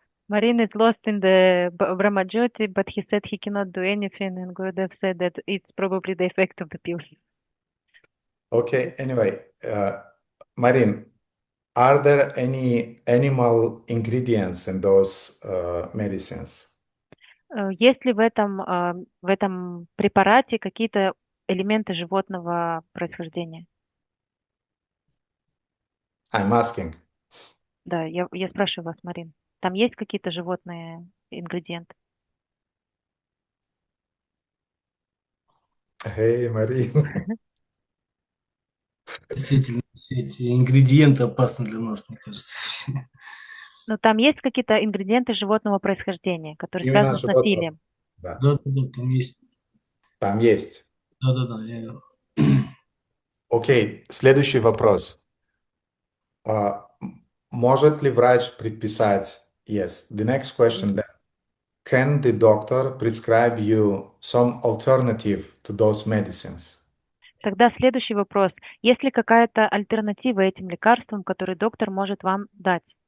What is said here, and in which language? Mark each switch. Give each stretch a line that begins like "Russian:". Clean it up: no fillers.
English: Marin is lost in the Brahmajyoti, but he said he cannot do anything, and Gurudev said that it's probably the effect of the pills. Okay, anyway, Marin, are there any animal ingredients in those medicines?
Russian: Есть ли в этом препарате какие-то элементы животного происхождения?
English: I'm asking.
Russian: Да, я спрашиваю вас, Марин. Там есть какие-то животные ингредиенты?
English: Hey, Марин.
Russian: Действительно, все эти ингредиенты опасны для нас, мне кажется. Но там есть какие-то ингредиенты животного происхождения, которые Именно связаны с насилием? Да. Да, там есть. Там есть. Да. Окей, следующий вопрос. Может ли врач предписать?
English: Yes, the next question then. Can the doctor prescribe you some alternative to those medicines?
Russian: Тогда следующий вопрос. Есть ли какая-то альтернатива этим лекарствам, которые доктор может вам дать?